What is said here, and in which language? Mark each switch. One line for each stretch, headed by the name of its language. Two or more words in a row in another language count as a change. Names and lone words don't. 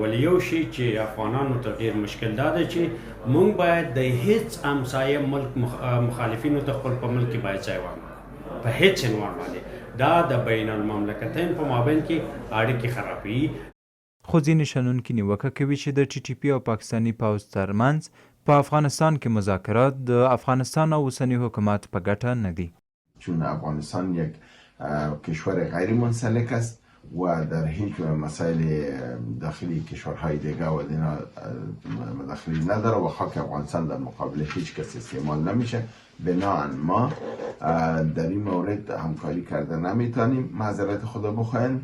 Pashto: ولې یو شی چې افغانانو ته ډیر مشکل دا دی چې موږ باید د هیڅ همسایه ملک مخالفینو ته خپل په ملک کې باید ځای ورنکړو په هیڅ عنوان باندې. دا د بین المملکتین په مابین کې اړیکې خرابوي. خو ځینې شنونکي نیوکه کوي چې د ټي ټي پي او پاکستاني پوځ ترمنځ په افغانستان کې مذاکرات د افغانستان او اوسني حکومت په ګټه نه دي.
Persian: چون افغانستان یک کشور غیر منسلک است و در هیچ مسائل داخلی کشورهای دیگه و دینا مداخلی نداره و خاک افغانستان در مقابل هیچ کس استعمال نمیشه. بناهن ما در این مورد همکاری کرده نمیتونیم، معذرت خدا بخواین.